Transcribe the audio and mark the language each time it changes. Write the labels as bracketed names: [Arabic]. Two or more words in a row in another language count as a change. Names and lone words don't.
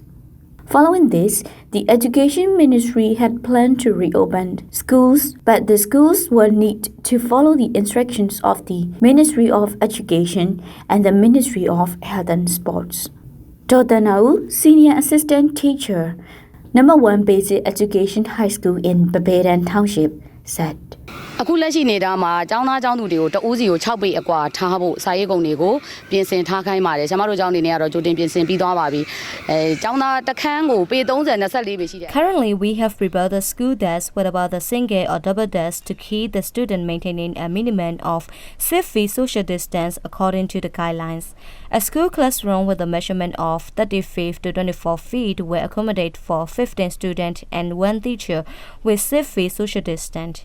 [English] Following this, the Education Ministry had planned to reopen schools, but the schools will need to follow the instructions of the Ministry of Education and the Ministry of Health and Sports. Dr. Nau, Senior Assistant Teacher, Number 1 Basic Education High School in Babadan Township, said, [Burmese] အခုလက်ရှိနေတာမှာကျောင်းသားကျောင်းသူတွေကိုတဦးစီကို6ပေအကွာထားဖို့စာရေးကုန်တွေကိုပြင်ဆင်ထားခိုင်းပါတယ်။ကျွန်တော်တို့ကျောင်းနေနေကတော့ကြိုတင်ပြင်ဆင်ပြီးသွားပါပြီ။ကျောင်းသားတစ်ခန်းကိုပေ30 24ပေရှိတယ် [English] Currently, we have prepared the school desk with about the single or double desk to keep the student maintaining a minimum of 6 feet social distance according to the guidelines. A school classroom with a measurement of 35 to 24 feet will accommodate for 15 students and 1 teacher with 6 feet social distance.